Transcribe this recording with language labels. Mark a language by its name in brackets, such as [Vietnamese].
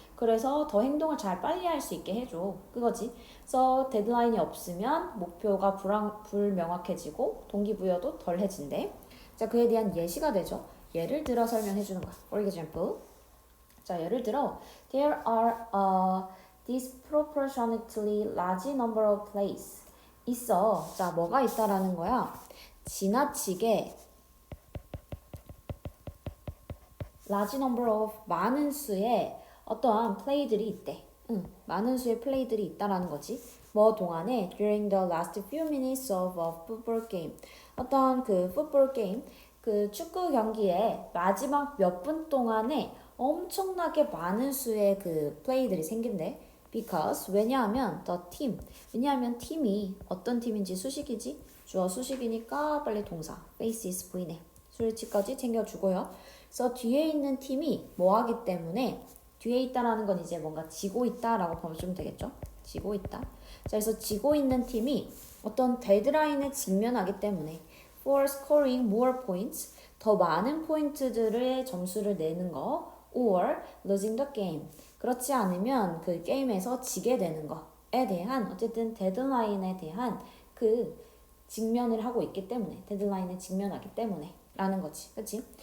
[Korean] 그래서 더 행동을 잘 빨리 할 수 있게 해줘. 그거지. 그래서 데드라인이 없으면 목표가 불명확해지고 동기부여도 덜해진대. 자 그에 대한 예시가 되죠. 예를 들어 설명해 주는 거야. [English] For example. [Korean] 자 예를 들어 [English] There are disproportionately large number of plays. [Korean] 있어. 자, 뭐가 있다라는 거야? 지나치게 [English] large number of [Korean] 많은 수의 어떠한 플레이들이 있대. 많은 수의 플레이들이 있다라는 거지. 뭐 동안에 [English] during the last few minutes of a football game. [Korean] 어떤 그 football game, 그 축구 경기의 마지막 몇 분 동안에 엄청나게 많은 수의 그 플레이들이 생긴대. [English] Because [Korean] 왜냐하면 [English] the team. [Korean] 왜냐하면 팀이 어떤 팀인지 수식이지. 주어 수식이니까 빨리 동사. [English] faces V네. [Korean] 수일치까지 챙겨주고요. 그래서 뒤에 있는 팀이 뭐 하기 때문에 뒤에 있다라는 건 이제 뭔가 지고 있다라고 보면 되겠죠. 지고 있다. 자, 그래서 지고 있는 팀이 어떤 데드라인에 직면하기 때문에 [English] for scoring more points [Korean] 더 많은 포인트들의 점수를 내는 거 [English] or losing the game [Korean] 그렇지 않으면 그 게임에서 지게 되는 거에 대한 어쨌든 데드라인에 대한 그 직면을 하고 있기 때문에 데드라인에 직면하기 때문에 라는 거지. 그치?